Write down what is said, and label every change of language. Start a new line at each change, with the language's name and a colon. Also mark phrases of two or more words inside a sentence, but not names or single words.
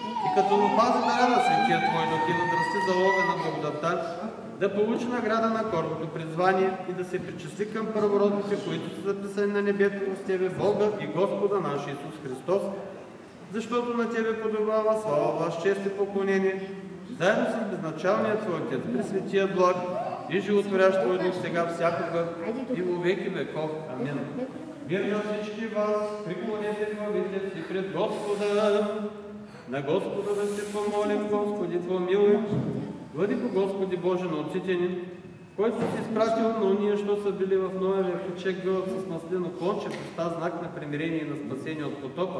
Bulgarian: и като му пази дара на Светия Твой дух и възрасти залога на благодатта, да получи награда на горното призвание и да се причисли към първородните, които са записани на небето с Тебе, Бога и Господа наш Исус Христос, защото на Тебе подобава слава, власт, чест и поклонение, заедно с безначалния Твой Отец, Пресветия благ и животворящ Твой дух, сега всякога и во веки веков. Амин. Мир на всички вас, преклонете главите си пред Господа. На Господа да се помолим, Господи, помилуй. Бъди по Господи Боже на отците ни, който си изпратил на уния, що са били в Ноевия ковчег, гълът с маслено конче, поста знак на примирение и на спасение от потопа.